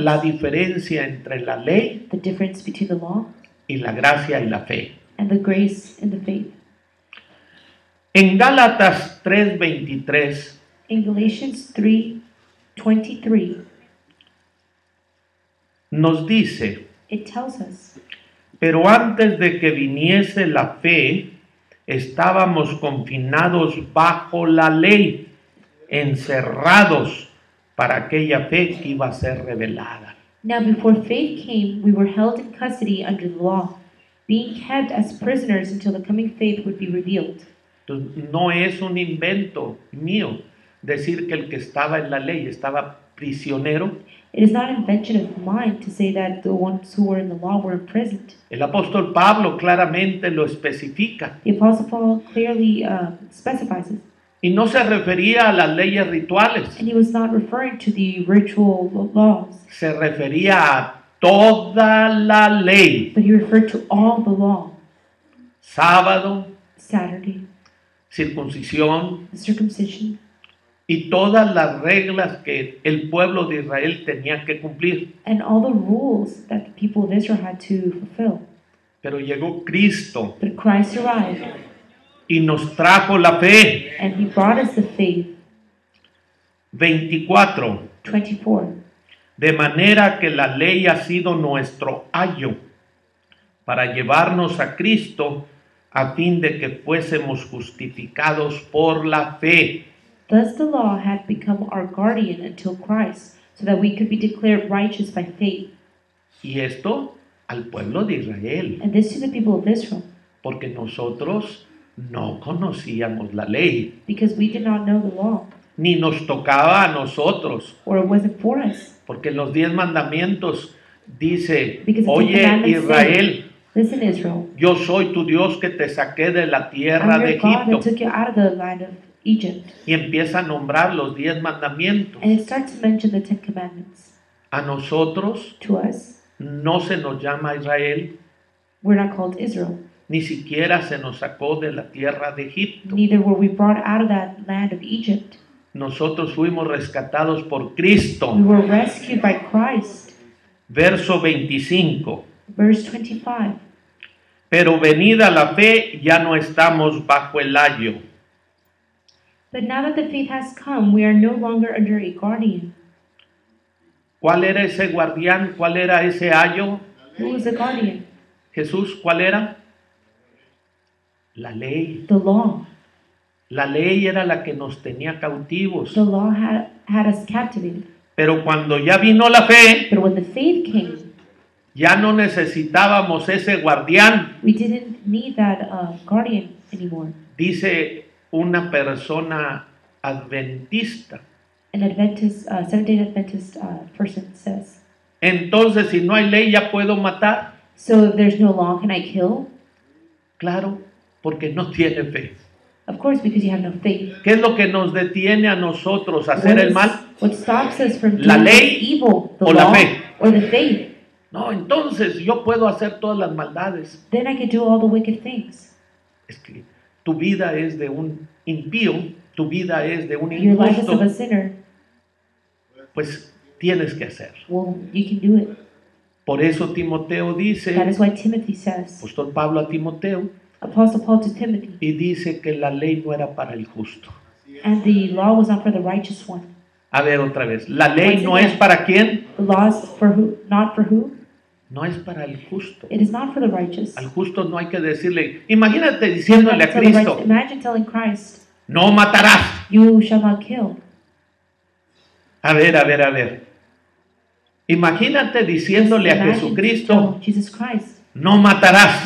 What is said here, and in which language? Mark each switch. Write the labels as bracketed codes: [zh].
[es] la diferencia entre la ley [en] the difference between the law [es] y la gracia y la fe. [en] and the grace and the faith. [es] En Gálatas 3:23 [en] In Galatians 3:23, [es] nos dice, [en] it tells us, [es] pero antes de que viniese la fe, estábamos confinados bajo la ley, encerrados para aquella fe que iba a ser revelada. [en] now before faith came, we were held in custody under the law, being kept as prisoners until the coming faith would be revealed. [es] Entonces, no es un invento mío decir que el que estaba en la ley estaba prisionero. [en] It is not an invention of mine to say that the ones who were in the law were imprisoned. [es] El apóstol Pablo claramente lo especifica. [en] The Apostle Paul clearly specifies it. [es] Y no se refería a las leyes rituales, [en] And he was not referring to the ritual laws, [es] se refería a toda la ley. [en] but he referred to all the law. [es] Sábado, [en] Saturday, [es] circuncisión [en] the circumcision, [es] y todas las reglas que el pueblo de Israel tenía que cumplir. [en] and all the rules that the people of Israel had to fulfill. [es] Pero llegó Cristo [en] But Christ arrived, [es] y nos trajo la fe. [en] and he brought us the faith. [es] 24. [en] 24. [es] De manera que la ley ha sido nuestro ayo para llevarnos a Cristo a fin de que fuésemos justificados por la fe. [en] Thus the law had become our guardian until Christ, so that we could be declared righteous by faith. [es] Y esto al pueblo de Israel, [en] And this to the people of Israel, [es] porque nosotros no conocíamos la ley, [en] because we did not know the law, [es] ni nos tocaba a nosotros, [en] or it wasn't for us. [es] porque los 10 mandamientos dice, [en] Because the [es] oye [en] 10 Commandments [es] Israel, [en] Listen, Israel, [es] yo soy tu Dios que te saqué de la tierra [en] I'm [es] de [en] your God that [es] Egipto. [en] took you out of the land of Egypt. [es] Y empieza a nombrar los 10 mandamientos. [en] And it starts to mention the 10 Commandments. [es] A nosotros [en] To us, [es] no se nos llama Israel, [en] we're not called Israel. [es] ni siquiera se nos sacó de la tierra de Egipto. [en] Neither were we brought out of that land of Egypt. [es] Nosotros fuimos rescatados por [en] We [es] Cristo. [en] were rescued by Christ. [es] Verso 25. [en] Verse 25. [es] Pero venida la fe, ya no estamos bajo el ayo. [en] But now that the faith has come, we are no longer under a guardian. [es] ¿Cuál era ese guardián? ¿Cuál era ese ayo? [en] Who was the guardian? [es] Jesús, ¿cuál era? La ley. [en] The law. [es] La ley era la que nos tenía cautivos. [en] The law had us captivated. [es] Pero cuando ya vino la fe, [en] But when the faith came, [es] ya no necesitábamos ese guardián. [en] we didn't need that guardian anymore. [es] Dice una persona adventista. [en] An Adventist, Seventh-day Adventist person says. [es] Entonces, si no hay ley, ¿ya puedo matar? [en] So if there's no law, can I kill? [es] Claro, porque no tiene fe. [en] Of course, because you have no faith. [es] ¿Qué es lo que nos detiene a nosotros a hacer el mal? [en] What stops us from [es] La [en] doing [es] ley [en] evil? The [es] o la [en] law [es] fe. [en] or the faith? [es] No, entonces yo puedo hacer todas las maldades. [en] Then I could do all the wicked things. [es] Es que tu vida es de un impío, tu vida es de un [en] Your life is of [es] injusto, [en] a sinner. [es] pues tienes que hacer. [en] Well, you can do it. [es] Por eso Timoteo [en] That [es] dice, [en] is why Timothy says, [es] apóstol Pablo a Timoteo, [en] Apostle Paul to Timothy, [es] y dice que la ley no era para el justo. [en] and the law was not for the righteous one. [es] A ver otra vez, la ley [en] Once [es] no [en] again. [es] es para quién, [en] The law is for who? Not for who? [es] no es para el justo. [en] It is not for the righteous. [es] Al justo no hay que decirle, imagínate diciéndole a [en] Tell the righteous- [es] Cristo, [en] Imagine telling Christ, [es] no matarás. [en] you shall not kill. [es] A ver. Imagínate diciéndole a [en] Imagine [es] Jesucristo, [en] tell Jesus Christ, [es] no matarás,